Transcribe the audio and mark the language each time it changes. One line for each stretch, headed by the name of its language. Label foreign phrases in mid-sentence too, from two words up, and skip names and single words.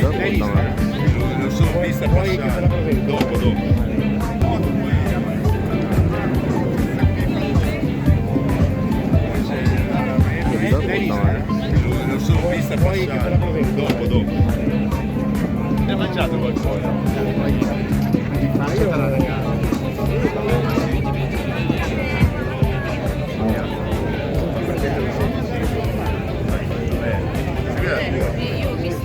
Filipino: Ito nga.
Italian: Non sono vista passare. Dopo.
Filipino: Ito nga.
Italian: Non sono vista passare. Dopo. Hai mangiato qualcosa? Io ho visto.